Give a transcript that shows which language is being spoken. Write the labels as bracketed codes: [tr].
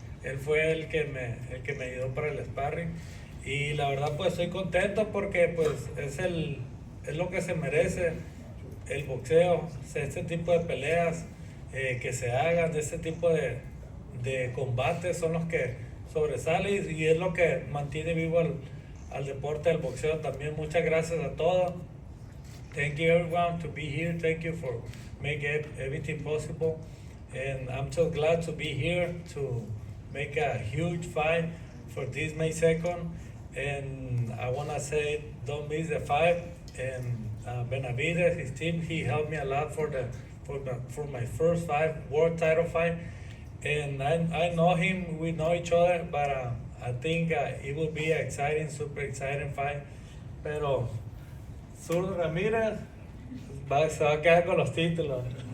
[es] Él fue el que me ayudó para el sparring. Y la verdad, pues estoy contento porque pues es lo que se merece el boxeo, este tipo de peleas que se hagan, este tipo de combates son los que sobresalen y es lo que mantiene vivo al deporte del boxeo también. Muchas gracias a todos. [en] Thank you everyone to be here. Thank you for making everything possible. And I'm so glad to be here to make a huge fight for this May 2nd. And I want to say, don't miss the fight. And Benavidez, his team, he helped me a lot for my first fight, world title fight. And I know him, we know each other, but I think it will be an exciting, super exciting fight. [es] Pero Zurdo Ramirez se va a quedar con los títulos.